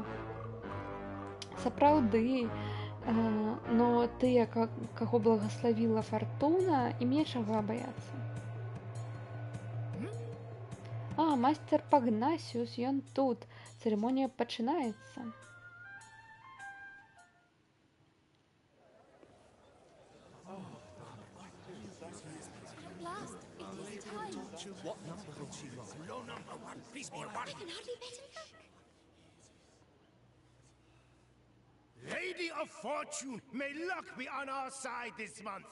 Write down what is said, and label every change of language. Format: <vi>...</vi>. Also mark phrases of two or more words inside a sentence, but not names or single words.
<be>Сапраўды, но тыя, каго благаславіла фартуна, ім нечага баяцца. Майстер Пагнасіус, ён тут. Цырымонія пачынаецца.</be> <en>What number will she roll? Low number 1, please be a 1. I can hardly bet him luck. Lady of Fortune, may luck be on our side this month.</en>